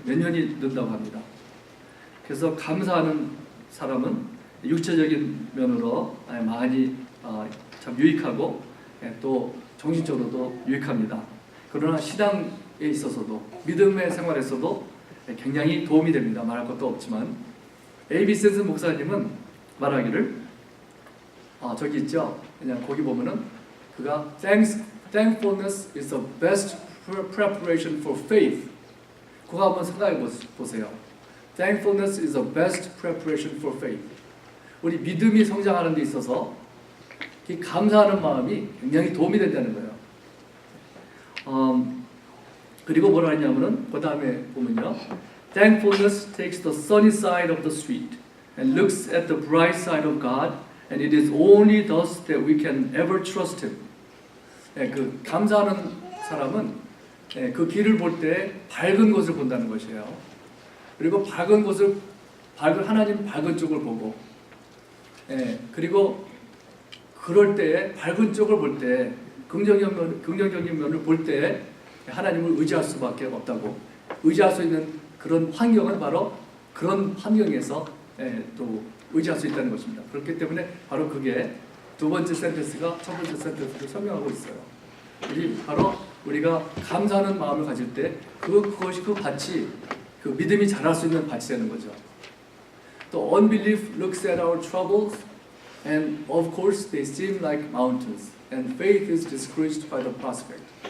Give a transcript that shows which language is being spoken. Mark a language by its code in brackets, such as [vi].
[ko] 몇 년이 는다고 합니다. 그래서 감사하는 사람은 육체적인 면으로 많이 참 유익하고 또 정신적으로도 유익합니다. 그러나 신앙에 있어서도 믿음의 생활에서도 굉장히 도움이 됩니다. 말할 것도 없지만 A.B. 센슨 목사님은 말하기를 저기 있죠. 그냥 거기 보면은 그가 [en] Thankfulness is the best preparation for faith. [ko] 그거 한번 생각해 보세요. [en] Thankfulness is the best preparation for faith. [ko] 우리 믿음이 성장하는 데 있어서 이 감사하는 마음이 굉장히 도움이 된다는 거예요. 그리고 뭐라 했냐면은 그 다음에 보면요. [en] Thankfulness takes the sunny side of the street and looks at the bright side of God, and it is only thus that we can ever trust Him. [ko] 그 감사하는 사람은 그 길을 볼 때 밝은 곳을 본다는 것이에요. 그리고 밝은 하나님 밝은 쪽을 보고, 그리고 그럴 때 밝은 쪽을 볼 때 긍정적인 면을 볼 때 하나님을 의지할 수밖에 없다고. 의지할 수 있는 그런 환경은 바로 그런 환경에서 또 의지할 수 있다는 것입니다. 그렇기 때문에 바로 그게 두 번째 센텐스가 첫 번째 센텐스를 설명하고 있어요. 바로 우리가 감사하는 마음을 가질 때 그것이 그 밭이 그 믿음이 자랄 수 있는 밭이 되는 거죠. [en] 또 unbelief looks at our troubles and of course they seem like mountains and faith is discouraged by the prospect.